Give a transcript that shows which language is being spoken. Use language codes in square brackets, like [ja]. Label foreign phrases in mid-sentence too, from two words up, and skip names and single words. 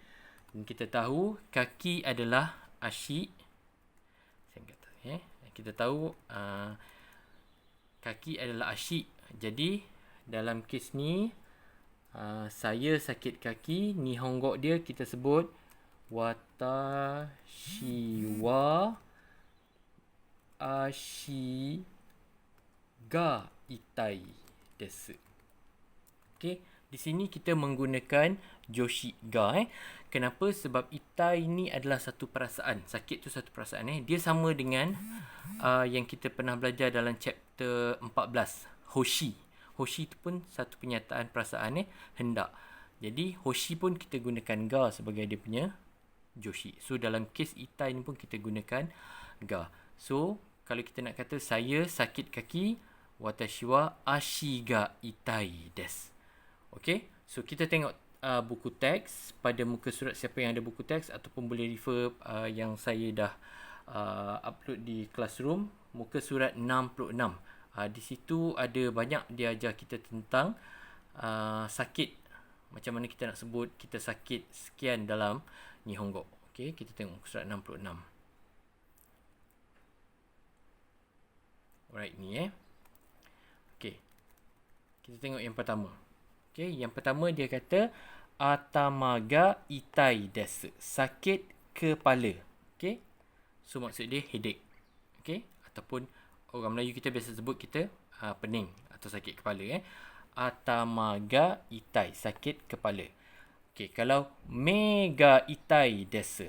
[ms] Dan kita tahu kaki adalah ashi. Saya kata kita tahu kaki adalah ashi. Jadi dalam kes ni saya sakit kaki, Nihongo dia kita sebut [ja] 私は足が痛いです. [ms] Okey, di sini kita menggunakan [ja] 助詞が. [ms] Kenapa? Sebab itai ni adalah satu perasaan. Sakit tu satu perasaan. Dia sama dengan yang kita pernah belajar dalam chapter 14. Hoshi tu pun satu penyataan perasaan hendak. Jadi hoshi pun kita gunakan ga sebagai dia punya joshi. So dalam kes itai ni pun kita gunakan ga. So kalau kita nak kata saya sakit kaki, [ja] 私は足が痛いです. [ms] Okay. So kita tengok buku teks pada muka surat. Siapa yang ada buku teks ataupun boleh refer yang saya dah upload di Classroom, muka surat 66. Di situ ada banyak dia ajar kita tentang sakit. Macam mana kita nak sebut kita sakit sekian dalam Nihongo. Okay, kita tengok surat 66. Alright, ni Okay. Kita tengok yang pertama. Okay, yang pertama dia kata [ja] 頭が痛いです. [ms] Sakit kepala. Okay. So maksud dia headache. Okay. Ataupun orang Melayu kita biasa sebut kita pening atau sakit kepala. [ja] 頭が痛い, [ms] sakit kepala. Okey, kalau [ja] 目が痛いです.